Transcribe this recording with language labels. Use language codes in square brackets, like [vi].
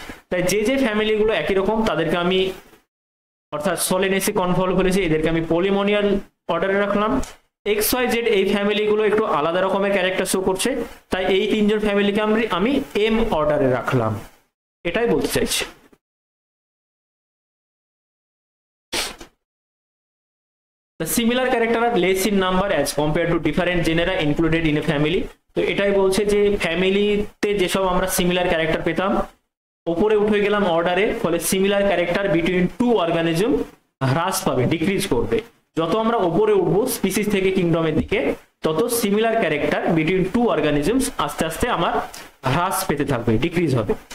[bn] তাই যে যে ফ্যামিলিগুলো একই রকম তাদেরকে আমি, অর্থাৎ সোলেনেসি, কনভলভুলেসি, এদেরকে আমি পলিমোনিয়াল অর্ডারে রাখলাম। এক্স ওয়াই জেড এই ফ্যামিলিগুলো একটু আলাদা রকমের ক্যারেক্টার শো করছে, তাই এই তিনজন ফ্যামিলিকে আমি এম অর্ডারে রাখলাম, এটাই বলতে চাইছি। [en] The similar character are less in number as compared to different genera included in a family. [bn] তো এটাই বলছে যে ফ্যামিলিতে যেসব আমরা সিমিলার ক্যারেক্টার পেতাম উপরে উঠে গেলাম অর্ডারে, ফলে similar character between two organism হ্রাস পাবে, ডিক্রিজ করবে। যত আমরা উপরে উঠবো স্পিসিস থেকে কিংডমের দিকে, তত similar character between two organisms আস্তে আস্তে আমার হ্রাস পেতে থাকবে, ডিক্রিজ হবে।